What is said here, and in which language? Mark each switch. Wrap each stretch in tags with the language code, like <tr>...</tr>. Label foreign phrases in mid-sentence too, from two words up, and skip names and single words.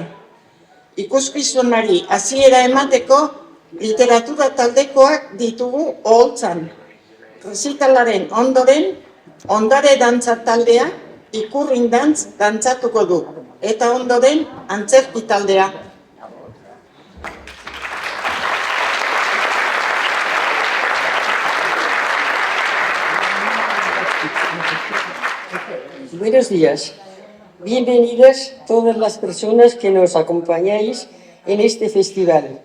<eu>Ikuskizunari hasiera emateko literatura taldekoak ditugu oholtzan. Rezitalaren ondoren, ondare dantza taldea ikurrin dantzatuko du, eta ondoren antzerki taldea.</eu> <es>Buenos días. Bienvenidas todas las personas que nos acompañáis en este festival.</es>